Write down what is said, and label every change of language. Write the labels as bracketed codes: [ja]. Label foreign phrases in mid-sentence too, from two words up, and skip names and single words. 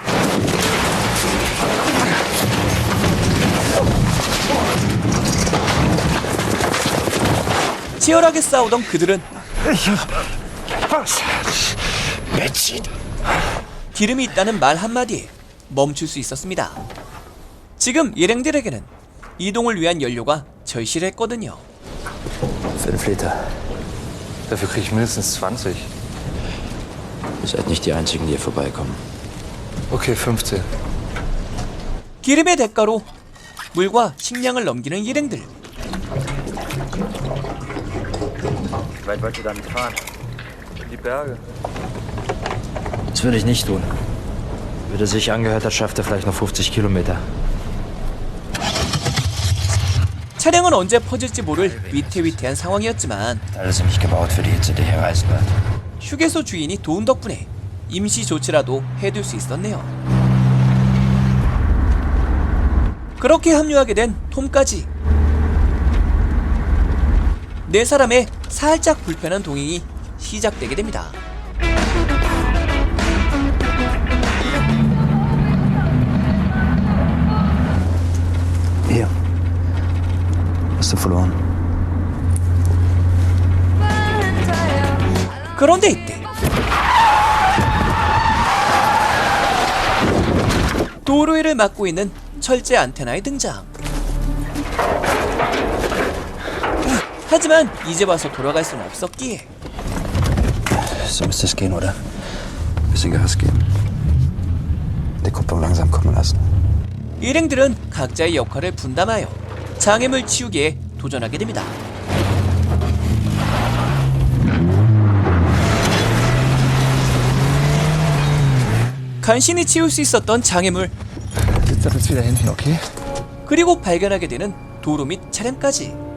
[ko] 치열하게 싸우던 그들은 기름이 있다는 말 한마디에 멈출 수 있었습니다. 지금 일행들에게는 이동을 위한 연료가 절실했거든요. [de] 5 Liter. Dafür krieg ich mindestens 20. Ihr seid nicht die Einzigen, die hier vorbeikommen. Okay, 15. [ko] 기름의 대가로 물과 식량을 넘기는 일행들. [de] Wie weit wollt ihr damit fahren? In die Berge. Das würde ich nicht tun. Wie er sich angehört hat, schafft er vielleicht noch 50 Kilometer. [ko] 차량은 언제 퍼질지 모를 위태위태한 상황이었지만 [de] Alles sind nicht gebaut für die Hitze, die hier reisen wird. [ko] 휴게소 주인이 도운 덕분에 임시 조치라도 해둘 수 있었네요. 그렇게 합류하게 된 톰까지. 네 사람의 살짝 불편한 동행이 시작되게 됩니다. [de] Hier. Hast du verloren? [ko] 그런데 이때 도로 위를 막고 있는 철제 안테나의 등장. 하지만 이제 와서 돌아갈 수는 없었기에 [de] So müsste es gehen, oder? Bisschen Gas geben. Die Kupplung langsam kommen lassen. [ko] 일행들은 각자의 역할을 분담하여 장애물 치우기에 도전하게 됩니다. 간신히 치울 수 있었던 장애물, [de] Sitzt das jetzt wieder hinten, okay? [ko] 그리고 발견하게 되는 도로 및 차량까지.